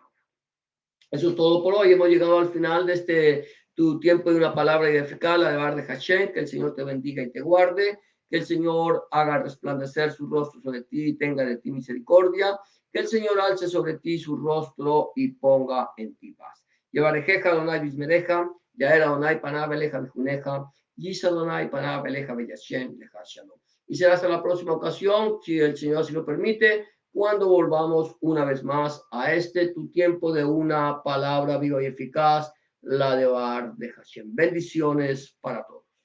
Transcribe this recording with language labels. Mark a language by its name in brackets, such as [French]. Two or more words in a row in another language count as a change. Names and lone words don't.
[Spanish] Eso es todo por hoy. Hemos llegado al final de tu tiempo de una palabra edificada, la de Bar de Hashem. Que el Señor te bendiga y te guarde. Que el Señor haga resplandecer su rostro sobre ti y tenga de ti misericordia. Que el Señor alce sobre ti su rostro y ponga en ti paz. [Hebrew] יברכך אדני וישמרך יאר אדני פניו אליך ויחנך ישא אדני פניו אליך וישם לך שלום. [Spanish] Y será hasta la próxima ocasión, si el Señor así lo permite, cuando volvamos una vez más a tu tiempo de una palabra viva y eficaz, la de Bar de Hashem. Bendiciones para todos.